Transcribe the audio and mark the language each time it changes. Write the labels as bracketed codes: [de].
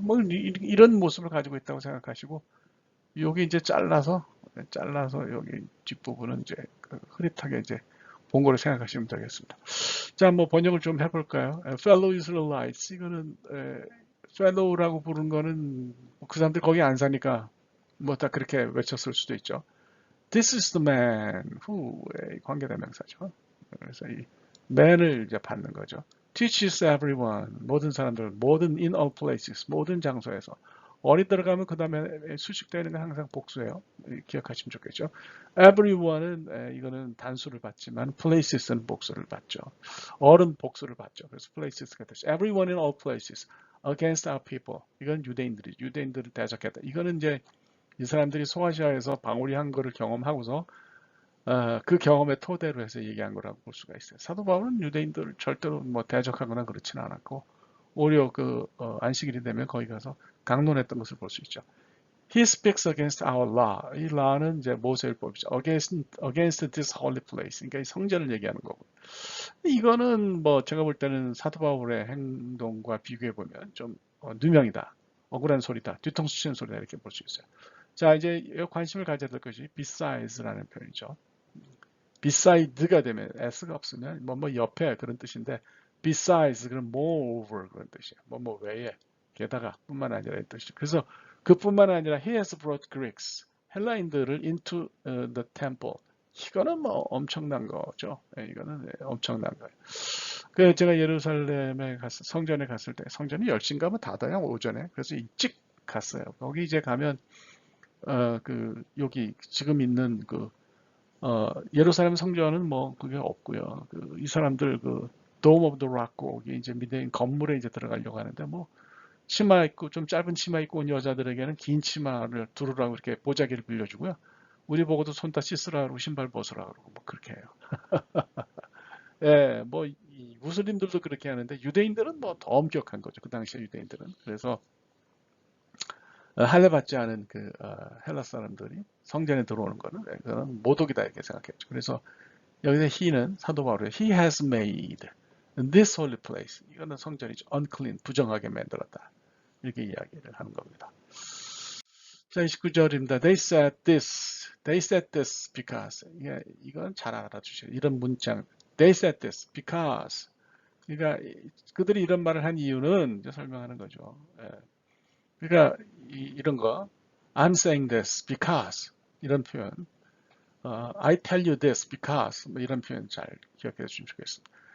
[ko] 뭐 이런 모습을 가지고 있다고 생각하시고 여기 이제 잘라서 여기 뒷부분은 이제 흐릿하게 이제 본 거로 생각하시면 되겠습니다. 자, 뭐 번역을 좀 해볼까요? [en] Fellow Israelites [ko] 이거는 fellow라고 부른 거는 그 사람들 거기 안 사니까 뭐 다 그렇게 외쳤을 수도 있죠. [en] This is the man who의 [ko] 관계대명사죠. 그래서 이 man을 이제 받는 거죠. [en] Teaches everyone [ko] 모든 사람들 모든 [en] in all places [ko] 모든 장소에서 어디 들어가면 그 다음에 수식되어 있는 건 항상 복수예요. 기억하시면 좋겠죠. Everyone은 이거는 단수를 받지만 places는 복수를 받죠. all은 복수를 받죠. 그래서 places가 되죠. [en] Everyone in all places against our people. [ko] 이건 유대인들을 대적했다. 이거는 이제 이 사람들이 소아시아에서 방울이한 거를 경험하고서 그 경험의 토대로 해서 얘기한 거라고 볼 수가 있어요. 사도 바울은 유대인들을 절대로 뭐 대적하거나 그렇지는 않았고 오히려 그 안식일이 되면 거기 가서 강론했던 것을 볼 수 있죠. [en] He speaks against our law. [ko] 이 law는 이제 모세율법이죠. [en] against this holy place. [ko] 그러니까 이 성전을 얘기하는 거고. 이거는 뭐 제가 볼 때는 사도 바울의 행동과 비교해 보면 좀 누명이다. 억울한 소리다. 뒤통수 치는 소리다. 이렇게 볼 수 있어요. 자, 이제 관심을 가져야 될 것이 besides,라는 표현이죠. beside가 되면 s가 없으면 뭐 옆에 그런 뜻인데 besides 그럼 moreover 그런 뜻이에요. 뭐 외에 게다가 뿐만 아니라 이런 뜻이죠. 그래서 그뿐만 아니라 [en] he has brought Greeks [ko] 헬라인들을 [en] into the temple. [ko] 이거는 뭐 엄청난 거죠. 이거는 엄청난 거예요. 그 제가 예루살렘에 성전에 갔을 때 성전이 10시인가 뭐 닫아요 오전에. 그래서 일찍 갔어요. 거기 이제 가면 여기 지금 있는 예루살렘 성전은 뭐 그게 없고요. 이 사람들 Dome of the Rock 거기 이제 밑에 건물에 이제 들어가려고 하는데 뭐 치마 입고 좀 짧은 치마 입고 온 여자들에게는 긴 치마를 두르라고 이렇게 보자기를 빌려주고요. 우리 보고도 손 다 씻으라 그러고 신발 벗으라 그러고 뭐 그렇게 해요. 예, 뭐 이 무슬림들도 그렇게 하는데 유대인들은 뭐 더 엄격한 거죠. 그 당시에 유대인들은. 그래서 할례 받지 않은 헬라 사람들이 성전에 들어오는 거는 그거는 모독이다 이렇게 생각했죠. 그래서 여기서 [en] he는 [ko] 사도 바울이 [en] he has made this holy place [ko] 이거는 성전이죠. unclean 부정하게 만들었다 이렇게 이야기를 하는 겁니다. 자, 29절입니다. [en] They said this because [ko] 이건 잘 알아주셔요. 이런 문장 they said this because 그러니까 그들이 이런 말을 한 이유는 이제 설명하는 거죠. 그러니까 이런 거 [en] I'm saying this because [ko] 이런 표현 [en] I tell you this because [ko] 뭐 이런 표현 잘 기억해 주시면 좋겠습니다.